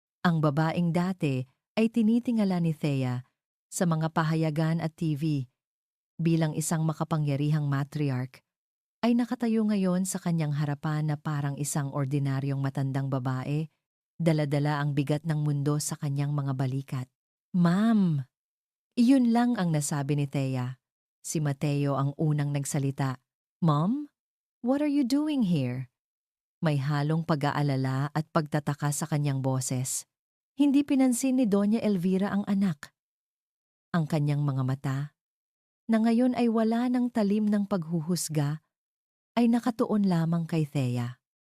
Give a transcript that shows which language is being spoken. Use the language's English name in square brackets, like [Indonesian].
[Filipino] Ang babaeng dati ay tinitingala ni Thea sa mga pahayagan at TV bilang isang makapangyarihang matriarch. ay nakatayo ngayon sa kanyang harapan na parang isang ordinaryong matandang babae, dala-dala ang bigat ng mundo sa kanyang mga balikat. Ma'am! Iyon lang ang nasabi ni Thea. Si Mateo ang unang nagsalita. [English] Mom, what are you doing here? [Filipino] May halong pag-aalala at pagtataka sa kanyang boses. Hindi pinansin ni Doña Elvira ang anak. Ang kanyang mga mata, na ngayon ay wala ng talim ng paghuhusga, ay nakatuon lamang kay Thea.